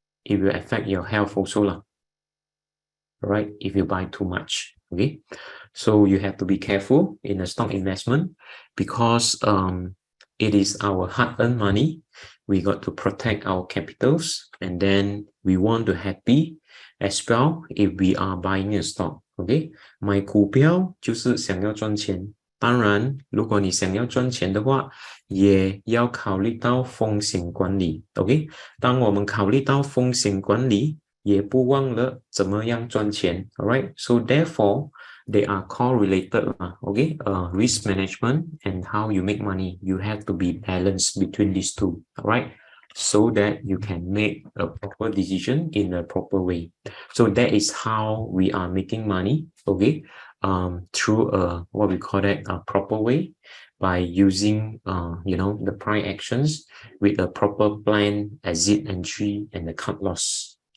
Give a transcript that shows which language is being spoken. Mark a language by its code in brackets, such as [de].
[en] It will affect your health also lah. All right, if you buy too much. Okay, so you have to be careful in a stock investment because it is our hard-earned money. We got to protect our capitals, and then we want to happy as well if we are buying a stock. [zh] Okay, 买股票就是想要赚钱。当然，如果你想要赚钱的话，也要考虑到风险管理。 OK，当我们考虑到风险管理，也不忘了怎么样赚钱。 [en] All right, so therefore they are correlated. Okay, risk management and how you make money. You have to be balanced between these two. All right, so that you can make a proper decision in a proper way. So that is how we are making money. Okay, through a what we call that a proper way by using you know, the price actions with a proper plan, exit entry, and the cut loss.